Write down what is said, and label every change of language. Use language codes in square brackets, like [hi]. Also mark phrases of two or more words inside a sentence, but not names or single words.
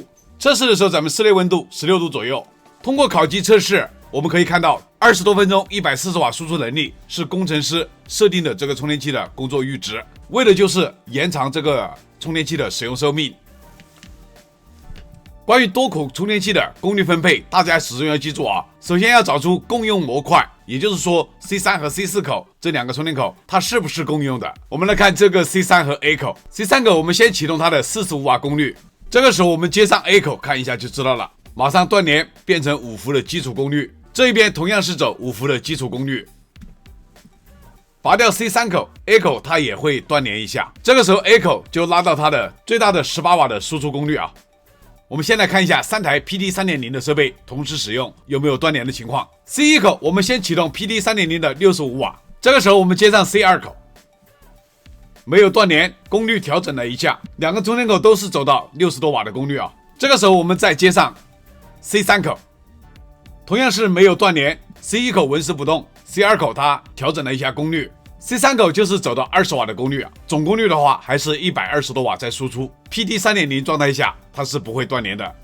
[zh] 測試的時候，咱們室內溫度16度左右。通過烤機測試，我們可以看到20多分鐘140瓦輸出能力是工程師設定的这個充電器的工作閾值，為的就是延長這個充電器的使用壽命。關於多口充電器的功率分配，大家始終要記住啊。首先要找出共用模塊，也就是說 C3 和 C4 口這2個充電口它是不是共用的。我们來看這個 C3 和 A 口。C3 口我們先啟動它的45瓦功率，這個時候我們接上 A 口看一下就知道了，馬上斷聯變成5伏的基礎功率。這一邊同樣是走5伏的基礎功率。拔掉 C3 口 ，A 口它也會斷聯一下，這個時候 A 口就拉到它的最大的18瓦的輸出功率啊。我們先來看一下3台 PD 3.0 的設備同時使用有沒有斷聯的情況。C1 口我們先啟動 PD 3.0 的65瓦，這個時候我們接上 C2 口，沒有斷聯，功率調整了一下，2個充電口都是走到60多瓦的功率啊。這個時候我們再接上 C3 口，同樣是沒有斷聯 ，C1 口紋絲不動 ，C2 口它調整了一下功率。C3 口就是走到20瓦的功率啊，總功率的話還是120多瓦在輸出。PD 3.0 狀態下它是不會斷聯的。